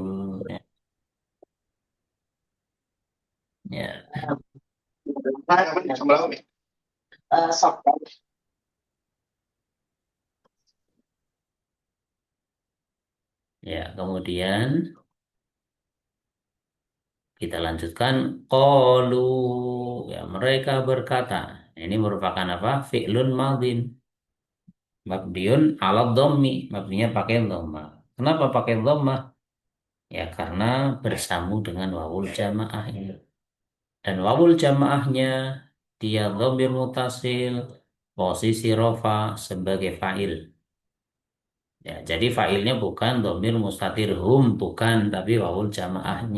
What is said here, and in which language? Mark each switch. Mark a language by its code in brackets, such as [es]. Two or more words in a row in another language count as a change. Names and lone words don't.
[id] Ya, ya, ya. Kemudian kita lanjutkan. Qalu, ya mereka berkata. Ini merupakan apa? [ar] فعل ماض. مبني على الضم. [id] Mabdinya pakai dhamma. Kenapa pakai dhamma? Ya karena bersambung dengan [ar] wawul jamaah [id] ini. Dan wawul jamaahnya dia [ar] dhamir mutasil, [id] posisi rofa sebagai fa'il. Ya, jadi fa'ilnya bukan [ar] dhamir mustatir hum, [id] bukan, tapi wawul jamaahnya.